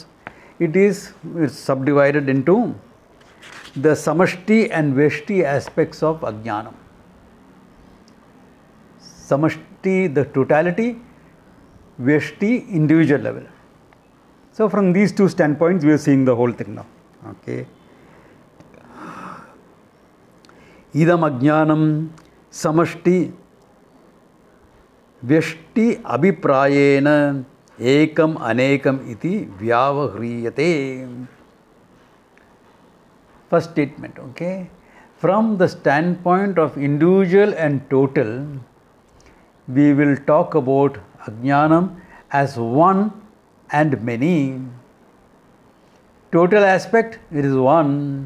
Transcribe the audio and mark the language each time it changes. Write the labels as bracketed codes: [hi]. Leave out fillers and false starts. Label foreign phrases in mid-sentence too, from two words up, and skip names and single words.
[en] It's subdivided into the Samashti and Veshti aspects of Ajnanam. Samashti, the totality, Veshti, individual level. So from these two standpoints, we are seeing the whole thing now. Okay. [sa] Idam Ajnanam Samashti Vyashti Abhiprayena Ekam Anekam iti Vyavahriyate. [en] First statement, okay. From the standpoint of individual and total, we will talk about Ajnanam as one and many. Total aspect, it is one.